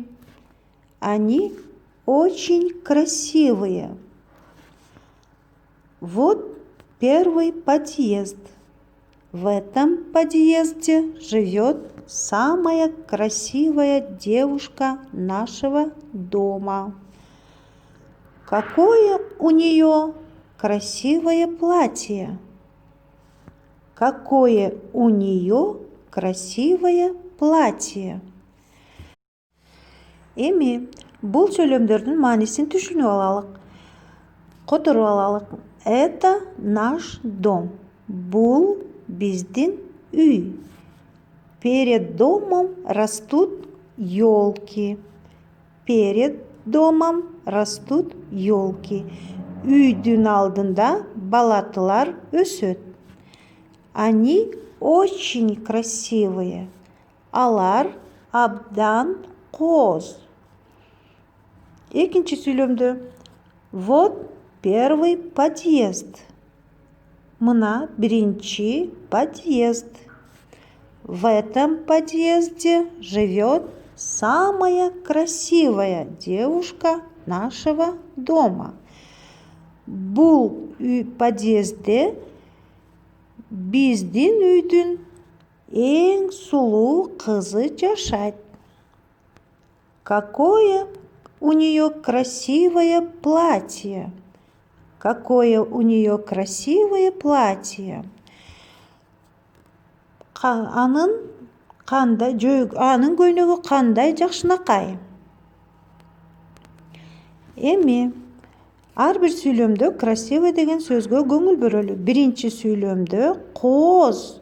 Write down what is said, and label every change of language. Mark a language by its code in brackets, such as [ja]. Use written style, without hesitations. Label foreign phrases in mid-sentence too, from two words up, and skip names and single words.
[ru] Они очень красивые. Вот первый подъезд. В этом подъезде живет самая красивая девушка нашего дома. Какое у нее красивое платье. Какое у нее красивое платье. [ky] Эми бул сөйлөмдөрдүн маанисин түшүнүп алалык. Которуп алалык. [ru] Это наш дом. [ky] Бул биздин үй. [ru] Перед домом растут елки. Перед домом растут елки. [ky] Үйдүн алдында балатылар өсөт. [ru] Они очень красивые. [ky] Алар абдан коз. Экинчи сүйлөмдө. [ru] Вот первый подъезд. [ky] Мына биринчи подъезд. [ru] В этом подъезде живет самая красивая девушка нашего дома. [ky] Бул подъезде биздин үйдүн эң сулуу кызы жашайт. [ru] Какое у нее красивое платье. Какое у нее красивое платье. [ky] Анын көйнөгү кандай жакшынакай. Эми ар бир сүйлөмдө красивый деген сөзгө көңүл бөлөлү. Биринчи сүйлөмдө коз.